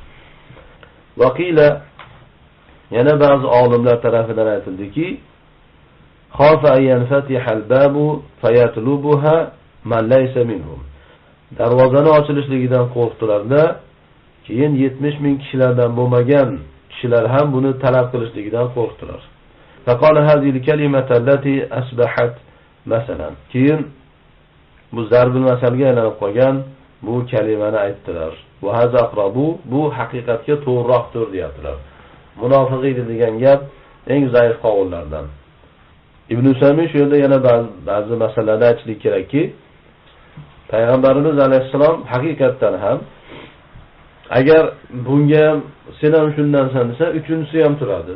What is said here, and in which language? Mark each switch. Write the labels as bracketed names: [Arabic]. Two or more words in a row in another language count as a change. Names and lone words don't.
[Uzbek] Vaqila yana ba'zi olimlar tarafidan aytildiki, [Arabic] خاف أيضا فتح الباب فيطلبها من ليس منهم. [Uzbek] Darvozani ochilishligidan qo'rqdilar-da, keyin 70 ming kishilardan bo'lmagan kishilar ham buni talab qilishligidan qo'rqdilar. [Arabic] فقال هذه الكلمة التي أصبحت مثلا. [Uzbek] Keyin bu zarbil masalga aylanib qolgan bu kalimani aytdilar. [Arabic] وهذا أقرب, [Uzbek] bu haqiqatga to'g'riroqdir deyaptilar. Munofiq degan gap eng zaif qavullardan. Ibn Usaymin shu yerda yana ba'zi masalalarda aytishlik kerakki, Payg'ambarimiz alayhisalom haqiqatdan ham agar bunga ham sen ham shundansan desa, uchinchisi ham turadi.